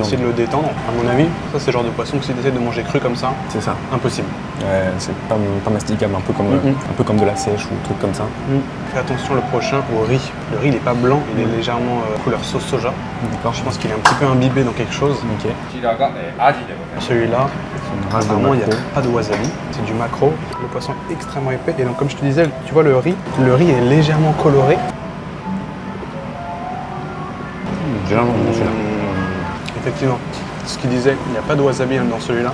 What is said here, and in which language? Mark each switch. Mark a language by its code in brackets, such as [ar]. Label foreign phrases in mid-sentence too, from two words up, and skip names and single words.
[fr] essayer de le détendre. À mon avis, ça, c'est le genre de poisson que si tu essaies de manger cru comme ça, C'est ça. impossible. Ouais, c'est pas masticable, un peu comme de la sèche ou un truc comme ça. Fais attention le prochain au riz. Le riz, il n'est pas blanc, il est légèrement couleur sauce soja. D'accord. Je pense qu'il est un petit peu imbibé dans quelque chose. Ok. [ja] こちらがアジでございます。 [fr] Celui-là, Une race de apparemment, il n'y a maquereau. pas de wasabi, c'est du maquereau. Le poisson est extrêmement épais. Et donc, comme je te disais, tu vois le riz est légèrement coloré. Généralement, bon, celui-là. Effectivement, ce qu'il disait, il n'y a pas de wasabi dans celui-là.